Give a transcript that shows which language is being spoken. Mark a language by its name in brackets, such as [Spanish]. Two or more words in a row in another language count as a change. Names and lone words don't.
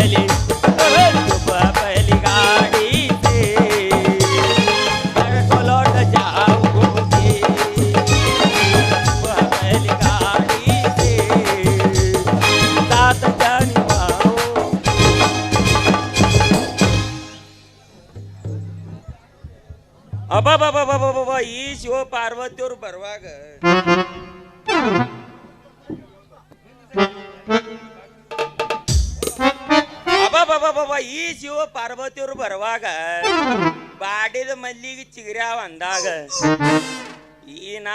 [Hindi] पहली गाड़ी से घर को लौट जाओगे सुबह पहली गाड़ी से साथ क्या निभाओगे [Kannada] ಅಬ್ಬಬ್ಬಬ್ಬಬ್ಬಬ್ಬ ಈ ಶಿವ ಪಾರ್ವತಿಯವರು ಬರುವಾಗ ಅಬ್ಬಬ್ಬಬ್ಬಬ್ಬ ಈ ಶಿವ ಪಾರ್ವತಿಯವರು ಬರುವಾಗ ಬಾಡಿದ ಮಲ್ಲಿಗೆ ಚಿಗುರ್ಯಾವ ಅಂದಾಗ ಈ ನಾ